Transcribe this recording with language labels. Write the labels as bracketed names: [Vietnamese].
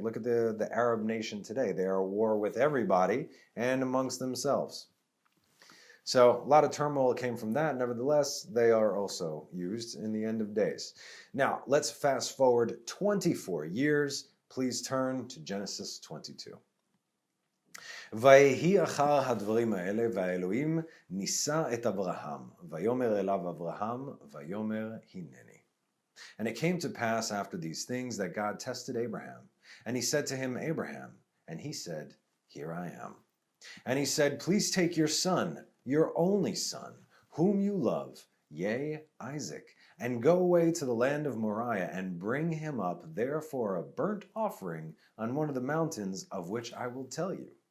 [English] Look at the Arab nation today. They are at war with everybody and amongst themselves. So a lot of turmoil came from that. Nevertheless, they are also used in the end of days. Now, let's fast forward 24 years. Please turn to Genesis 22. [Hebrew] ויהי אחר הדברים האלה, והאלוהים נישא את אברהם, ויאמר אליו אברהם, ויאמר הנני. [English] And it came to pass after these things that God tested Abraham. And he said to him, Abraham. And he said, Here I am. And he said, Please take your son, your only son, whom you love, yea, Isaac, and go away to the land of Moriah, and bring him up there for a burnt offering on one of the mountains of which I will tell you.